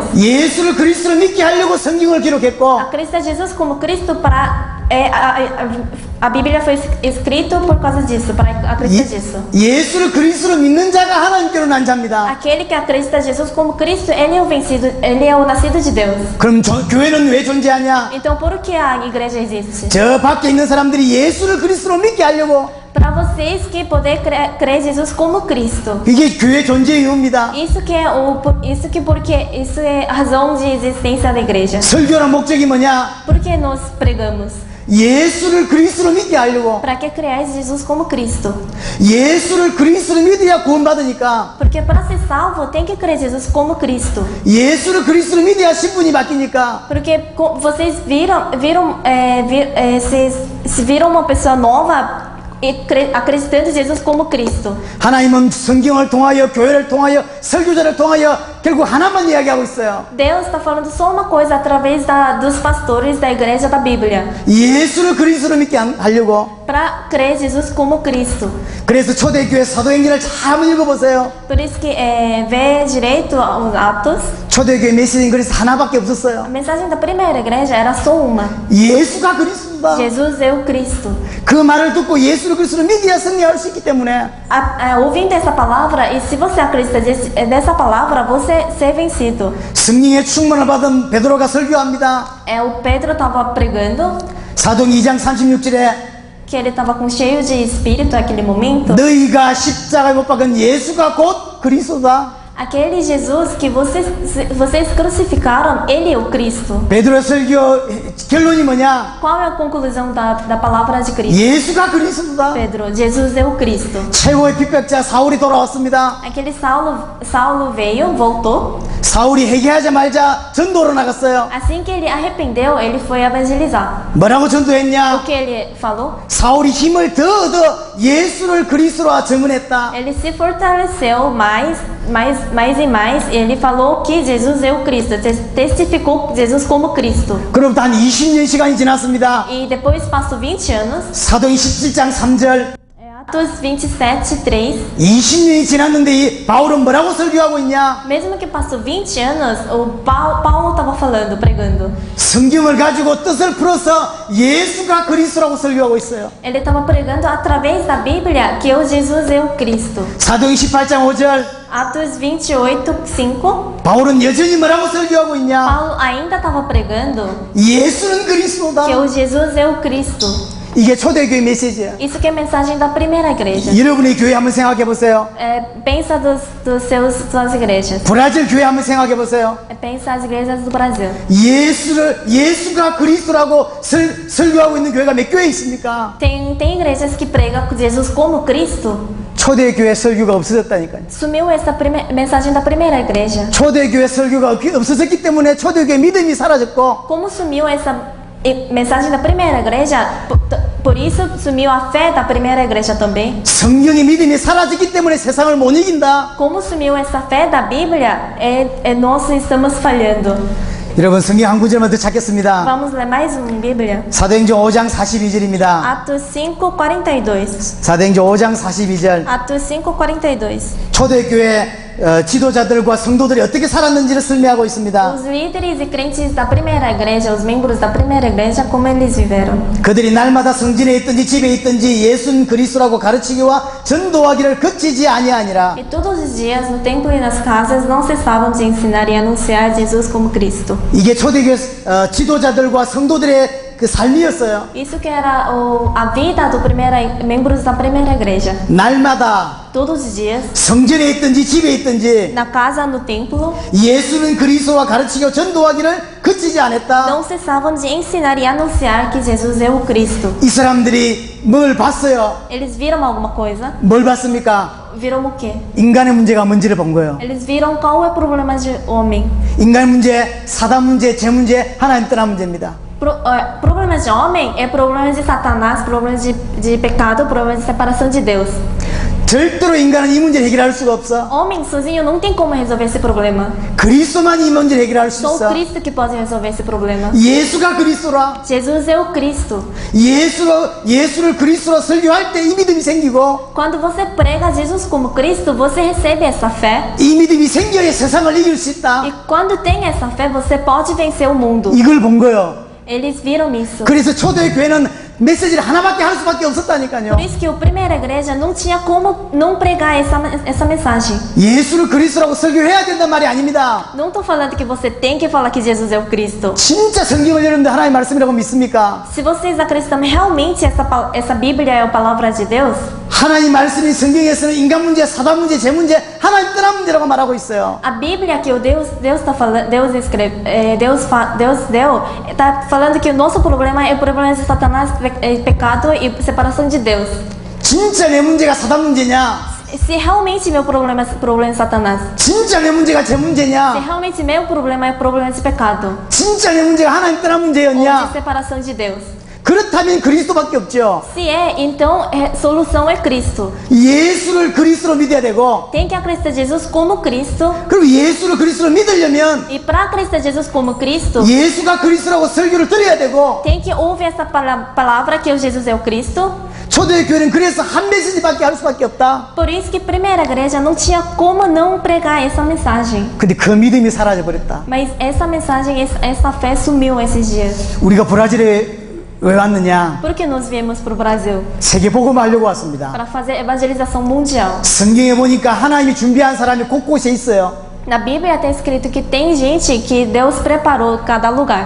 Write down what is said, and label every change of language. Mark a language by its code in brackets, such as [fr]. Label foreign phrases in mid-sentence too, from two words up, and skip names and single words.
[ko] 예수를 그리스도로 믿게 하려고 성경을 기록했고 [pt] Acreditar Jesus como Cristo para A Bíblia foi escrita por causa disso, para acreditar disso. [ko] 예수를 그리스도로 믿는 자가 하나님께로 난 자입니다. [pt] Aquele que acredita em Jesus como Cristo, ele é o vencido, ele é o nascido de Deus. [ko] 그럼 교회는 왜 존재하냐? [pt] Então, por que a igreja existe? [ko] 저 밖에 있는 사람들이 예수를 그리스도로 믿게 하려고. [pt] Para vocês que poder crer em Jesus como Cristo. [ko] 이게 교회 존재의 이유입니다. [pt] Isso que é isso é a razão de existência da igreja. [ko] 설교의 목적이 뭐냐? [pt] Por que nós pregamos? [ko] 예수를 그리스도로 믿게 하려고. [pt] Para que creais Jesus como Cristo? [ko] 예수를 그리스도로 믿어야 구원받으니까. [pt] Porque para ser salvo tem que crer Jesus como Cristo. [ko] 예수를 그리스도로 믿어야 신분이 바뀌니까. [pt] Porque vocês se viram uma pessoa nova acreditando em Jesus como Cristo. [ko] 하나님은 성경을 통하여 교회를 통하여 설교자를 통하여 결국 하나만 이야기하고 있어요. [pt] Deus está falando só uma coisa através dos pastores da igreja da Bíblia. [ko] 예수를 그리스도로 믿게 하려고. [pt] Para crer em Jesus como Cristo. [ko] 그래서 초대교회 사도행전을 잘 한번 읽어보세요. [pt] Por isso que vê direito os Atos. [ko] 초대교회 메시지는 그래서 하나밖에 없었어요. [pt] A mensagem da primeira igreja era só uma. [ko] 예수가 그리스도다. [pt] Jesus é o Cristo. [ko] 그 말을 듣고 예수를 그리스도로 믿어야 승리할 수 있기 때문에 [pt] Ouvindo essa palavra, e se você acredita nessa palavra, você é vencido. [ko] 성령의 충만을 받은 베드로가 설교합니다. [pt] O Pedro estava pregando, [ko] 사도행 2장 36절에 [pt] que ele estava cheio de espírito naquele momento. [ko] 너희가 십자가에 못 박은 예수가 곧 그리스도다. [pt] Aquele Jesus que vocês crucificaram, ele é o Cristo. [ko] 베드로 설교 결론이 뭐냐? [pt] Qual é a conclusão da palavra de Cristo? [ko] 예수가 그리스도다. [pt] Pedro, Jesus é o Cristo. [ko] 최고의 핍박자 사울이 돌아왔습니다. [pt] Aquele Saulo veio, voltou. [ko] 사울이 회개하자마자 전도로 나갔어요. [pt] Assim que ele arrependeu, ele foi evangelizar. [ko] 뭐라고 전도했냐? [pt] O que ele falou? [ko] 사울이 힘을 더 얻어 예수를 그리스도라 증언했다. [pt] Ele se fortaleceu mais e mais. Ele falou que Jesus é o Cristo. Testificou Jesus como Cristo. [ko] 그로부터 한 20년 시간이 지났습니다. [pt] E depois passou 20 anos. [ko] 사도행 17장 3절. [pt] Atos 27:3. [ko] 20년이 지났는데 이 바울은 뭐라고 설교하고 있냐? [pt] Mesmo que passou 20 anos, o Paulo estava falando, pregando. [ko] 성경을 가지고 뜻을 풀어서 예수가 그리스도라고 설교하고 있어요. [pt] Ele estava pregando através da Bíblia que o Jesus é o Cristo. [ko] 사도행 18장 5절. [pt] Atos 28:5. [ko] 바울은 여전히 뭐라고 설교하고 있냐? [pt] Paulo ainda estava pregando [ko] 예수는 그리스도다. [pt] que o Jesus é o Cristo. [ko] 이게 초대교회 메시지예요. [pt] Isso que é a mensagem da primeira igreja. [ko] 여러분의 교회 한번 생각해 보세요. [pt] Pensa suas igrejas. [ko] 브라질 교회 한번 생각해 보세요. [pt] Pensa as igrejas do Brasil. [ko] 예수가 그리스도라고 설교하고 있는 교회가 몇 교회 있습니까? [pt] Tem igrejas que pregam Jesus como Cristo. [ko] 초대교회 설교가 없어졌다니까요. [pt] Sumiu essa mensagem da primeira igreja. [ko] 초대교회 설교가 없어졌기 때문에 초대교회 믿음이 사라졌고 [pt] Como sumiu essa mensagem da primeira igreja, por isso sumiu a fé da primeira igreja também. [ko] 성경의 믿음이 사라졌기 때문에 세상을 못 이긴다. [pt] Como sumiu essa fé da Bíblia, nós estamos falhando. [ko] 여러분 성경 한 구절만 더 찾겠습니다. [pt] Vamos ler mais Bíblia. [ko] 사도행전 5장 42절입니다. [pt] Atos 5:42. [ko] 사도행전 5장 42절. [pt] Atos 5:42. [ko] 초대교회 지도자들과 성도들이 어떻게 살았는지를 설명하고 있습니다. [pt] Os líderes e crentes da primeira igreja, os membros da primeira igreja, como eles viveram. [ko] 그들이 날마다 성전에 있든지 집에 있든지 예수는 그리스도라고 가르치기와 전도하기를 그치지 아니하니라. [pt] E todos os dias, no templo e nas casas, não cessavam de ensinar e anunciar Jesus como Cristo. [ko] 이게 초대교회 지도자들과 성도들의 그 삶이었어요. [pt] Isso que era a vida dos membros da primeira igreja. [ko] 날마다 [pt] Todos os dias, [ko] 성전에 있든지 집에 있든지 [pt] na casa, no templo, [ko] 예수는 그리스도와 가르치고 전도하기를 그치지 않았다. [pt] não cessavam de ensinar e anunciar que Jesus é o Cristo. [ko] 이 사람들이 뭘 봤어요? [pt] Eles viram alguma coisa? [ko] 뭘 봤습니까? [pt] Viram o quê? [ko] 인간의 문제가 뭔지를 본 거예요. [pt] Eles viram qual é o problema de homem. [ko] 인간 문제, 사단 문제, 재 문제, 하나님 떠난 문제입니다. [pt] Problemas de homem é problemas de Satanás, problemas de pecado, problemas de separação de Deus. [ko] 절대로 인간은 이 문제를 해결할 수가 없어. [pt] Homem sozinho não tem como resolver esse problema. [ko] 그리스도만 이 문제를 해결할 수 [pt] Só o [ko] 있어. [pt] Cristo que pode resolver esse problema. [ko] 예수가 그리스도라. [pt] Jesus é o Cristo. [ko] 예수를 그리스도로 설교할 때 이 믿음이 생기고 [pt] Quando você prega Jesus como Cristo, você recebe essa fé. [ko] 이 믿음이 생겨야 세상을 이길 수 있다. [pt] E quando tem essa fé, você pode vencer o mundo. [ko] 이걸 본 거예요. [pt] Eles viram isso. [ko] 그래서 초대교회는 메시지를 하나밖에 할 수밖에 없었다니까요. [pt] Por isso que a primeira igreja não tinha como não pregar essa mensagem. [ko] 예수를 그리스도라고 설교해야 된단 말이 아닙니다. [pt] Não estou falando que você tem que falar que Jesus é o Cristo. [ko] 진짜 성경을 여러분들 하나님의 말씀이라고 믿습니까? [pt] Se vocês acreditam realmente essa Bíblia é a palavra de Deus, [ko] 하나님 말씀이 성경에서는 인간 문제, 사단 문제, 재 문제, 하나님 떠난 문제라고 말하고 있어요. [pt] a Bíblia que o Deus está falando, Deus escreve, Deus deu, está falando que o nosso problema é o problema de Satanás, pecado e separação de Deus. [ko] 진짜 내 문제가 사단 문제냐? [pt] Se realmente meu problema é o problema de Satanás, [ko] 진짜 내 문제가 재 [pt] se [ko] 문제냐? [pt] realmente meu problema é o problema de pecado [ko] 진짜 내 문제가 하나님 떠난 [pt] ou [ko] 문제였냐? [pt] de separação de Deus. [ko] 그렇다면 그리스도밖에 없죠. [pt] Se é, então a solução é Cristo. [ko] 예수를 그리스도로 믿어야 되고, [pt] Tem que acreditar Jesus como Cristo. [ko] 그리고 예수를 그리스도로 믿으려면 [pt] E para acreditar Jesus como Cristo, [ko] 예수가 그리스도라고 설교를 들어야 되고, [pt] tem que ouvir essa palavra que o Jesus é o Cristo. [ko] 초대교회는 그래서 한 메시지밖에 할 수밖에 없다. [pt] Por isso que a primeira igreja não tinha como não pregar essa mensagem. [ko] 근데 그 믿음이 사라져 버렸다. [pt] Mas essa mensagem, essa fé sumiu esses dias. [ko] 우리가 브라질에 왜 왔느냐? [pt] Por que nós viemos para o Brasil? [ko] 세계 복음하려고 왔습니다. [pt] Para fazer evangelização mundial. [ko] 성경에 보니까 하나님이 준비한 사람이 곳곳에 있어요. [pt] Na Bíblia está escrito que tem gente que Deus preparou cada lugar.